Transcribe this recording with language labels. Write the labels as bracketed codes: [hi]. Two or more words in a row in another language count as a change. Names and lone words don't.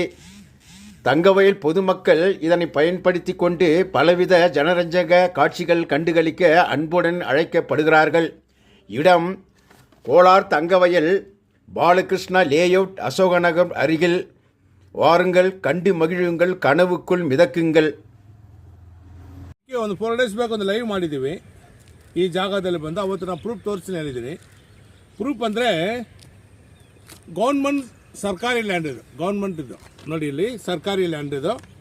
[ta] தங்கவயல் பொதுமக்கள் இதனை பயன்படுத்தி கொண்டு பலவித ஜனரஞ்சக காட்சிகள் கண்டுகளிக்க அன்புடன் அழைக்கப்படுகிறார்கள். இடம் கோலார் தங்கவயல், பாலகிருஷ்ணா லேஅவுட், அசோகநகர் அருகில். வாருங்கள், கண்டு மகிழுங்கள், கனவுக்குள் மிதக்குங்கள். [kn] ಒಂದು 4 days ಬ್ಯಾಕ್ ಒಂದು ಲೈವ್ ಮಾಡಿದ್ದೀವಿ ಈ ಜಾಗದಲ್ಲಿ ಬಂದು. ಅವತ್ತು ನಾನು ಪ್ರೂಫ್ ತೋರಿಸ್ತೀನಿ ಹೇಳಿದ್ದೀನಿ. ಪ್ರೂಫ್ ಅಂದರೆ ಗೌರ್ಮೆಂಟ್ ಸರ್ಕಾರಿ ಲ್ಯಾಂಡ್ ಇದು, ಗೌರ್ಮೆಂಟ್ ಇದು ನೋಡಿ, ಇಲ್ಲಿ ಸರ್ಕಾರಿ ಲ್ಯಾಂಡ್ ಇದು.